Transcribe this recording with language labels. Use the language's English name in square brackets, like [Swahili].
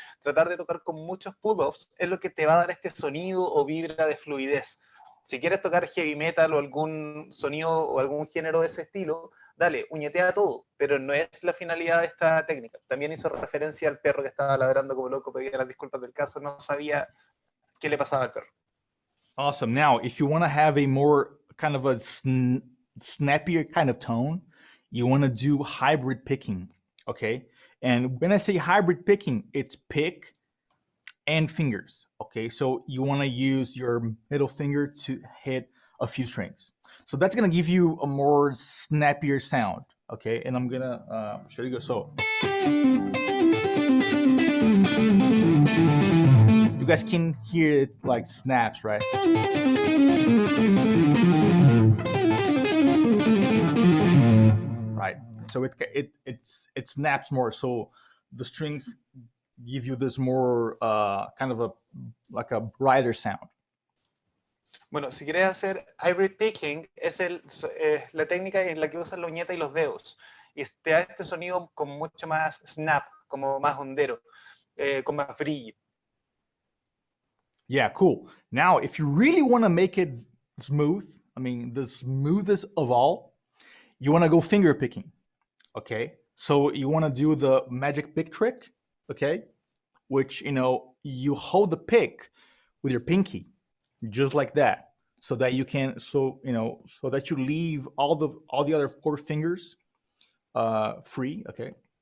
[Spanish] Tratar de tocar con muchos pull-offs es lo que te va a dar este sonido o vibra de fluidez. Si quieres tocar heavy metal o algún sonido o algún género de ese estilo, dale, uñetea todo, pero no es la finalidad de esta técnica. También hizo referencia al perro que estaba ladrando como loco, pedía las disculpas del caso, no sabía qué le pasaba al perro. [English] Awesome. Now, if you want to have a more kind of a snappier kind of tone, you want to do hybrid picking, okay? And when I say hybrid picking, it's pick and fingers, okay? So you want to use your middle finger to hit a few strings. So that's going to give you a more snappier sound, okay? And I'm going to show you. So you guys can hear it like snaps, right? Right. So it snaps more. So the strings give you this more kind of like a brighter sound. [Spanish] Bueno, si quieres hacer hybrid picking, es la técnica en la que usas la uñeta y los dedos. Y te da este sonido con mucho más snap, como más hondero, con más brillo. [English] Yeah, cool. Now, if you really want to make it smooth, I mean, the smoothest of all, you want to go finger picking, okay? So you want to do the magic pick trick, okay? Which, you hold the pick with your pinky, just like that, so that you can, so that you leave all the other 4 fingers free, okay?